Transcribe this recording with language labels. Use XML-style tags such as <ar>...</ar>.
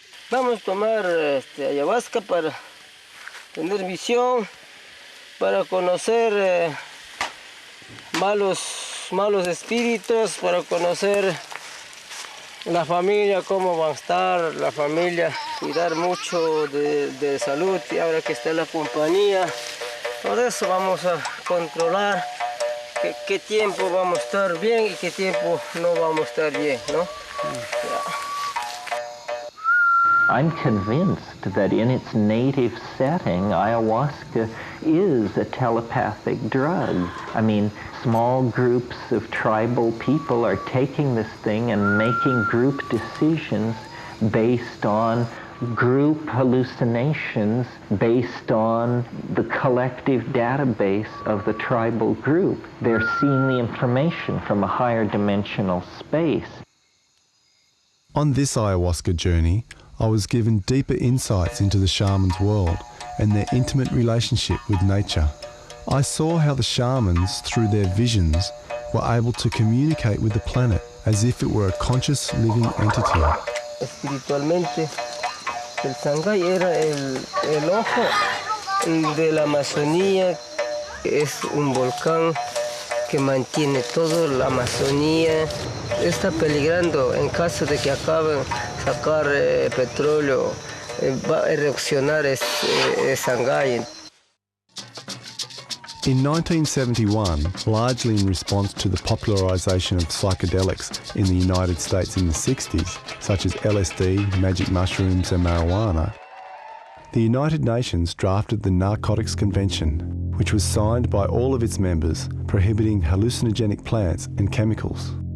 <es>Vamos a tomar ayahuasca para tener visión, para conocer malos espíritus, para conocer la familia, cómo va a estar la familia, cuidar mucho de salud, y ahora que está la compañía, por eso vamos a controlar qué tiempo vamos a estar bien y qué tiempo no vamos a estar bien, ¿no? Ya.</es> <en>I'm convinced that in its native setting, ayahuasca is a telepathic drug. I mean, small groups of tribal people are taking this thing and making group decisions based on group hallucinations, based on the collective database of the tribal group. They're seeing the information from a higher dimensional space. On this ayahuasca journey, I was given deeper insights into the shaman's world and their intimate relationship with nature. I saw how the shamans, through their visions, were able to communicate with the planet as if it were a conscious living entity.</en> <es>Espiritualmente, el Sangay era el ojo de la Amazonía. Es un volcán que mantiene toda la Amazonía. Está peligrando en caso de que acaben sacar petróleo, va a erupcionar Sangay.</es> <en>In 1971, largely in response to the popularisation of psychedelics in the United States in the 60s, such as LSD, magic mushrooms and marijuana, the United Nations drafted the Narcotics Convention, which was signed by all of its members, prohibiting hallucinogenic plants and chemicals.</en>